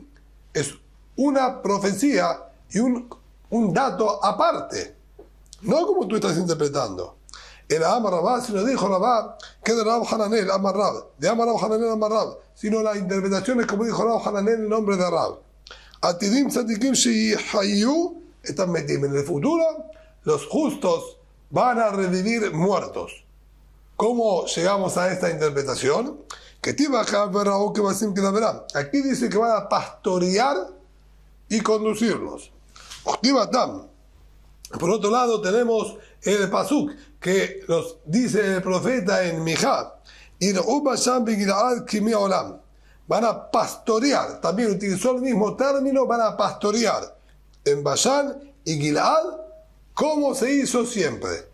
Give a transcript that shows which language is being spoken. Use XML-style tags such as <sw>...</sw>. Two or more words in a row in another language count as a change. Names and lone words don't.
<es>Es una profecía y un dato aparte, no como tú estás interpretando. El Amar Rabá, si lo dijo Rabá, que de Rab Hananel, Amar Rab, de Amar Rab Hananel, Amar Rab, sino la interpretación es como dijo Rab Hananel en nombre de Rab.</es> <he>עתידים צדיקים שיהיו,</he> <es>están metidos en el futuro, los justos van a revivir muertos. ¿Cómo llegamos a esta interpretación? Que aquí dice que van a pastorear y conducirlos. Por otro lado tenemos el pasuk que los dice el profeta en Mijá, van a pastorear, también utilizó el mismo término, van a pastorear en Bashan y Gilad como se hizo siempre.</es>